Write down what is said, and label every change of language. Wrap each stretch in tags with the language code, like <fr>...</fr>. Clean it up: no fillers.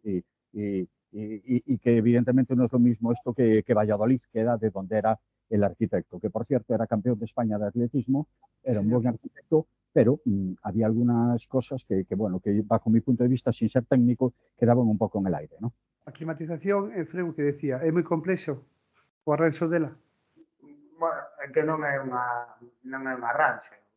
<es>Y que evidentemente no es lo mismo esto que Valladolid, que era de donde era el arquitecto, que por cierto era campeón de España de atletismo, era un buen arquitecto, pero había algunas cosas que bajo mi punto de vista, sin ser técnico, quedaban un poco en el aire, ¿no?</es> <gl>A climatización, Efrén, que decía, é moi complexo o arranxo dela. Bueno, é que non é un arranxo.</gl>